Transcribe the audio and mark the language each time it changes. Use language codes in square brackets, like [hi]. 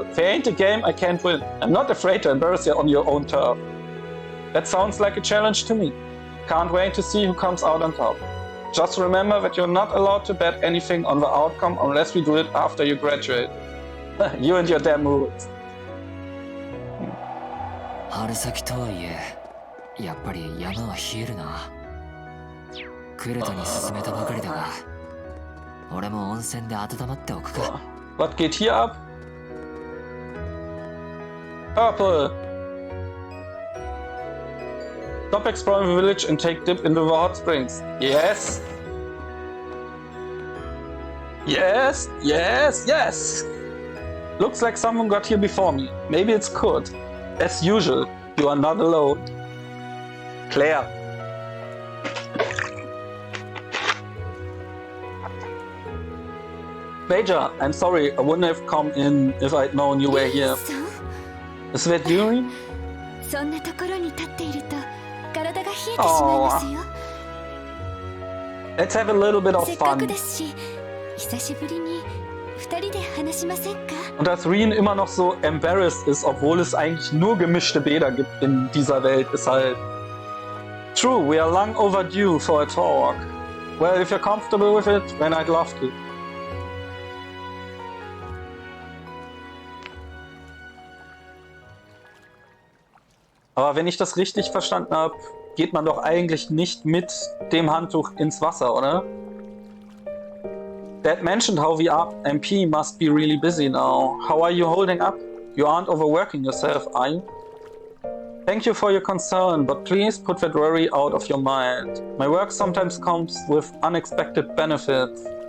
[en] If there ain't a game I can't win. I'm not afraid to embarrass you on your own turf. That sounds like a challenge to me. Can't wait to see who comes out on top. Just remember that you're not allowed to bet anything on the outcome unless we do it after you graduate. You and your damn rules. [ja] 春先とはいえ、やっぱり山は冷えるな。クルトに勧めたばかりだが、俺も温泉で温まっておくか。 [en] What [de] geht hier ab? [en] Purple. Stop exploring the village and take dip into the hot springs. Yes. Yes, yes, yes. Looks like someone got here before me. Maybe it's Kurt. As usual, you are not alone. Claire. Major, I'm sorry, I wouldn't have come in if I'd known you were here. Is that you? [ja] そんなところに立っていると体が冷えてしまいますよ。 [en] Let's have a little bit of [ja] せっかく [en] fun. [ja] ですし、久しぶりに二人で話しませんか？ [de] Und dass Rean immer noch so embarrassed ist, obwohl es eigentlich nur gemischte Bäder gibt in dieser Welt, ist halt... [en] True, we are long overdue for a talk. Well, if you're comfortable with it, then I'd love to. [de] Aber wenn ich das richtig verstanden habe, geht man doch eigentlich nicht mit dem Handtuch ins Wasser, oder? [en] Dad mentioned how the MP must be really busy now. How are you holding up? You aren't overworking yourself, are you? Thank you for your concern, but please put that worry out of your mind. My work sometimes comes with unexpected benefits.